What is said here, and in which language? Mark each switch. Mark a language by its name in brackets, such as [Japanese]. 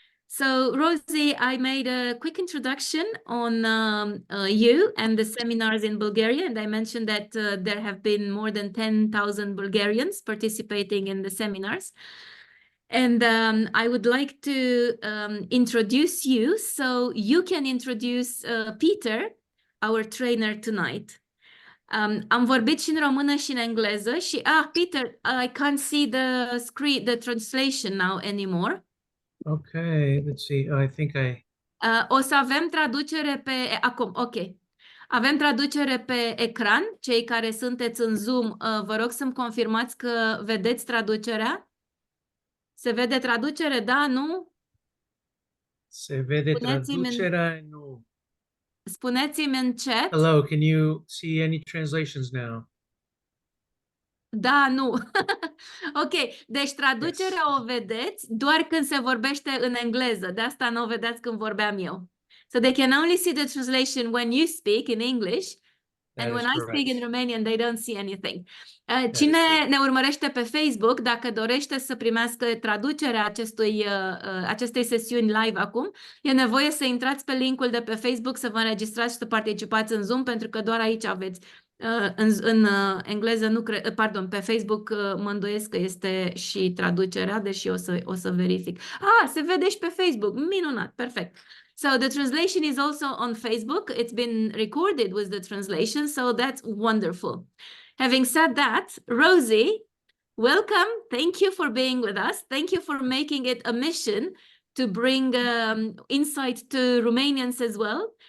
[English] So, Rosie, I made a quick introduction on you and the seminars in Bulgaria, and I mentioned that there have been more than 10,000 Bulgarians participating in the seminars. And I would like to introduce you so you can introduce Peter, our trainer tonight. [Romanian] Am vorbit și în română și în engleză și, Peter, [English] I can't see the screen, the translation now anymore. Okay, let's see. I think [Romanian] O să avem traducere pe, acum, ok. Avem traducere pe ecran. Cei care sunteți în Zoom, vă rog să-mi confirmați că vedeți traducerea. Se vede traducere, da, nu? Se vede traducerea, nu. Spuneți-mi în chat. [English] Hello, can you see any translations now? [Romanian] Da, nu. Ok, deci traducerea o vedeți doar când se vorbește în engleză. De asta nu o vedeți când vorbeam eu. [English] So they can only see the translation when you speak in English. And when I speak in Romanian, they don't see anything. [Romanian] Cine ne urmărește pe Facebook, dacă dorește să primească traducerea acestei sesiuni live acum, e nevoie să intrați pe linkul de pe Facebook, să vă înregistrați și să participați în Zoom, pentru că doar aici aveți. În engleză, nu cred, pardon, pe Facebook mă îndoiesc că este și traducerea, deși o să verific. Se vede și pe Facebook. Minunat, perfect. [English] So the translation is also on Facebook. It's been recorded with the translation, so that's wonderful. Having said that, Rosie, welcome. Thank you for being with us. Thank you for making it a mission to bring insight to Romanians as well.